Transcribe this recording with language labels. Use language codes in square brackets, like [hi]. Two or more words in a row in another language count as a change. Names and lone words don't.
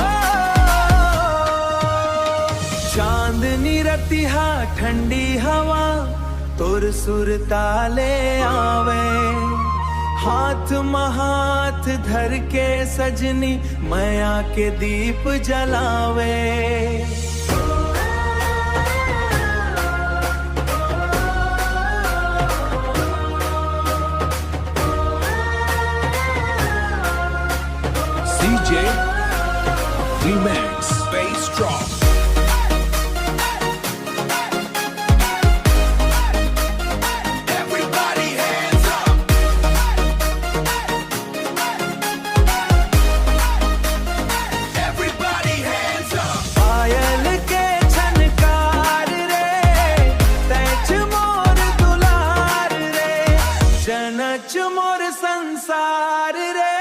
[hne] चांदनी रतिहा ठंडी हवा तोर सुर ताले आवे, हाथ महाथ धर के सजनी मैया के दीप जलावे, [en] CJ Remix, bass drop. Everybody hands up. Everybody hands up. [hne] पायल के झनकार रे, तैच मोर दुलार रे, जनच मोर संसार रे,